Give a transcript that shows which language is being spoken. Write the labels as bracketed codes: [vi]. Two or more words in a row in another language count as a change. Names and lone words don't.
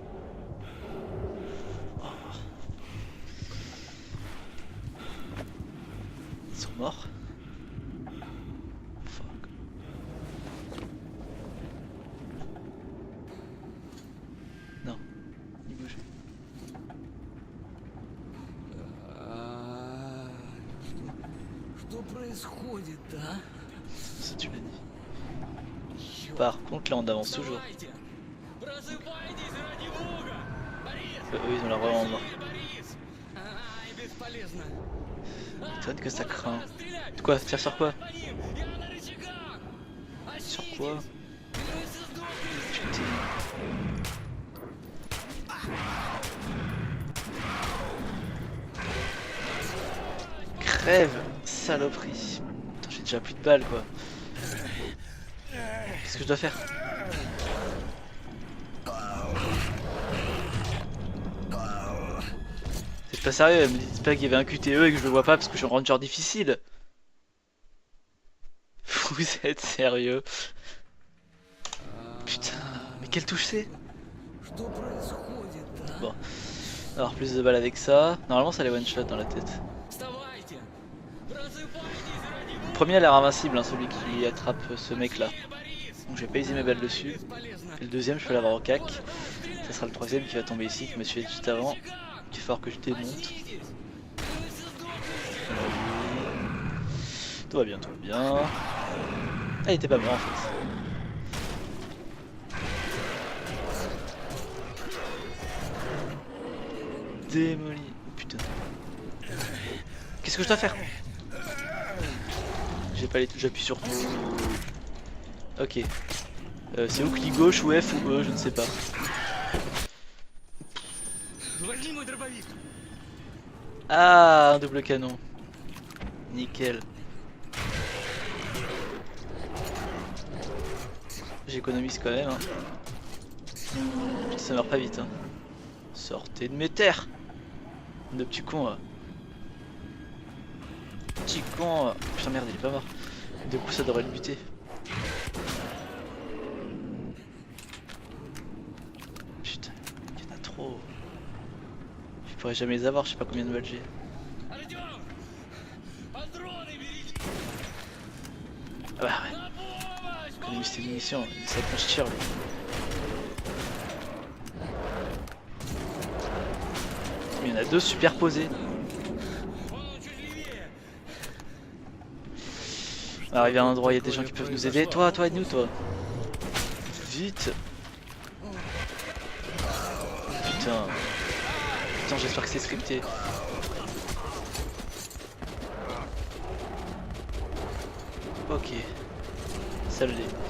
[fr] Oh. Ils sont morts. Fuck. Non, il bouge. [ru] Что происходит, а? [fr] Ça tu l'as dit. Par contre là on avance toujours. [ru] Вставайте! Просыпайтесь ради бога! Борис! [fr] Eux ils ont la vraiment mort. [ru] Борис! Ай, бесполезно! [fr] M'étonne que ça craint. Quoi? Tire sur quoi? [ru] По ним! Я на рычагах! [fr] Sur quoi? [ru] Клянусь, сдохнете! [fr] Putain. Crève, saloperie. Putain, j'ai déjà plus de balles quoi. Qu'est-ce que je dois faire? C'est pas sérieux, me dites pas qu'il y avait un QTE et que je le vois pas parce que je suis en ranger difficile. Vous êtes sérieux? Putain, mais quelle touche c'est? [ru] Что происходит, а? [fr] Bon, on va avoir plus de balles avec ça. Normalement ça les [en] one shot [fr] dans la tête. [ru] Вставайте! Просыпайтесь ради бога! [fr] Le premier a l'air invincible, hein, celui qui attrape ce mec là. Donc je vais pas user mes balles dessus. Et le deuxième je peux l'avoir au cac. Ça sera le troisième qui va tomber ici, qui me suivait juste avant. Il faut que je démonte. Tout va bien, tout va bien. Ah, il était pas mort en fait. Démoli. Oh, putain. Qu'est-ce que je dois faire? J'ai pas les touches, j'appuie sur tout. Ok. C'est ou clic gauche ou F ou E, je ne sais pas. [ru] Возьми мой дробовик! [fr] Ah, un double canon. Nickel. J'économise quand même. Hein. Ça meurt pas vite. Hein. Sortez de mes terres. De petits cons là. Petit con. Putain merde, il est pas mort. Du coup ça devrait le buter. Putain, il y en a trop. Je pourrais jamais les avoir, je sais pas combien de balles j'ai. [ru] Артём! Патроны берите! [fr] Ah bah ouais, [ru] На помощь! [fr] économise tes munitions, il sait qu'on se tire lui. Mais il y en a deux superposés. [ru] Он чуть левее! [fr] On va arriver à un endroit, il y a des gens qui peuvent nous aider. Toi, aide-nous, toi. Vite. Putain. Putain, j'espère que c'est scripté. Ok. sale les...